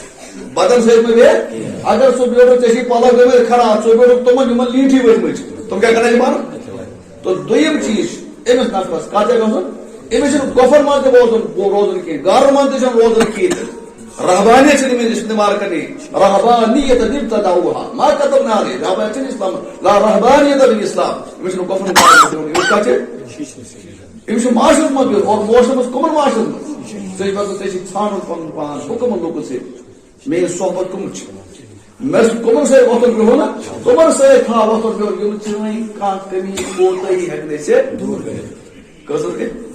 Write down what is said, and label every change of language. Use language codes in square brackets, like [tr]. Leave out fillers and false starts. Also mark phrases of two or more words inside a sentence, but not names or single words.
[ks] بدن سۭتۍ مہ بیٚہہ اگر ژٕ بیوٗٹھُکھ ژےٚ چھِ پلو گٔمٕتۍ خراب ژٕ بیوٗٹھُکھ تِمن یِمن لیٖٹھی ؤتھمٕتۍ تِم کیٛاہ کرن یہِ بنٛد تو دوٚیِم چیٖز چھُ أمِس نفرس کتھ جایہِ گژھُن أمِس چھُنہٕ گۄپھن منٛز تہِ روزُن کینٛہہ گرٕ منٛز تہِ چھُنہٕ روزُن کینٛہہ رہبانیت چھنہٕ أمِس استعمال کرنی رہبانیت [ar] ابتدعوها ما كتبنا عليه [ks] رہبانیت چھنہٕ اسلام [ar] لا رہبانیت فی الاسلام [ks] أمِس چھُنہٕ گۄپھن منٛز أمِس کتھ چھِ أمِس چھُ معاشرس منٛز بِہُن اور معاشرس منٛز کٕمن معاشرس منٛز ژےٚ ژےٚ چھِ ژھانڈُن پنُن پان بہٕ کٕمن لوٗکن سۭتۍ میٲنۍ صحبت کٕم چھِ مےٚ چھُ کٕمن سۭتۍ وۄتھُن بِہُن تِمن سۭتۍ تھاو وۄتھُن بِہُن یِم چٲنۍ کانٛہہ کمی کوتٲہی ہیٚکہِ نہٕ ژےٚ دوٗر کٔرِتھ کۭژ گٔے